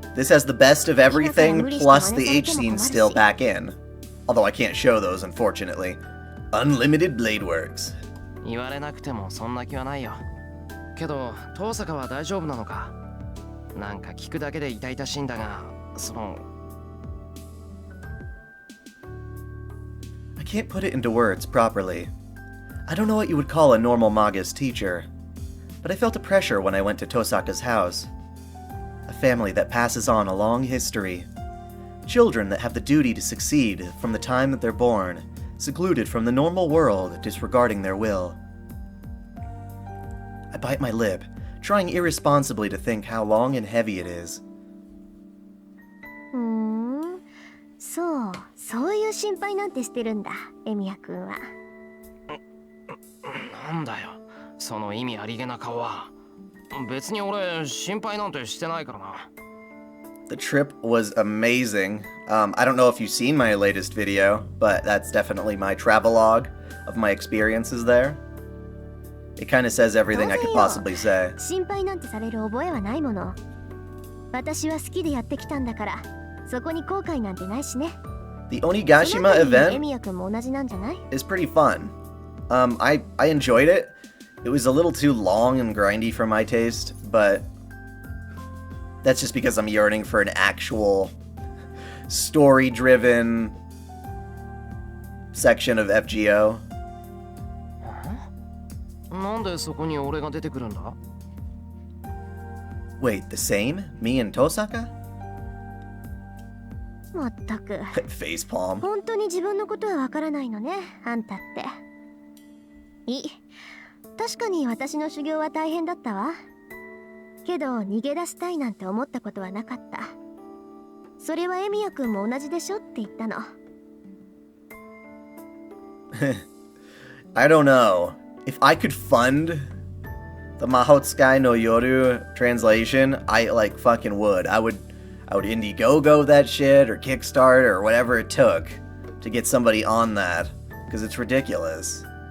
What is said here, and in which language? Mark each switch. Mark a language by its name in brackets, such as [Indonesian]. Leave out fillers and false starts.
[English] This has the best of everything, plus the H scenes still back in. Although I can't show those, unfortunately. Unlimited Blade Works. [Japanese] 言われなくてもそんな気はないよ。けど、遠坂は大丈夫なのか。なんか聞くだけで痛々しいんだが、その。 [English] I can't put it into words properly. I don't know what you would call a normal magus teacher, but I felt a pressure when I went to Tosaka's house. A family that passes on a long history. Children that have the duty to succeed from the time that they're born, secluded from the normal world, disregarding their will. I bite my lip, trying irresponsibly to think how long and heavy it is. [Japanese] そういう心配なんてしてるんだ、エミヤ君は。なんだよ、その意味ありげな顔は。別に俺心配なんてしてないからな。 [English] The trip was amazing. I don't know if you've seen my latest video, but that's definitely my travelogue of my experiences there. It kind of says everything I could possibly say. [Japanese] 心配なんてされる覚えはないもの。私は好きでやってきたんだから、そこに後悔なんてないしね。 [English] The Onigashima [Japanese] エ [English] event [Japanese] ミヤ君も同じなんじゃない？ [English] is pretty fun. I enjoyed it. It was a little too long and grindy for my taste, but that's just because I'm yearning for an actual story-driven section of FGO. [Japanese] なんでそこに俺が出てくるんだ？ [English] Wait, the same? Me and Tosaka? [Japanese] まったく。 [English] Facepalm. [Japanese] 本当に自分のことはわからないのね、あんたって。確かに私の修行は大変だったわ。けど逃げ出したいなんて思ったことはなかった。それはエミヤ君も同じでしょって言ったの。 [English] I don't know. If I could fund the Mahotsukai no Yoru translation, I fucking would. I would Indiegogo that shit or Kickstarter or whatever it took to get somebody on that, because it's ridiculous.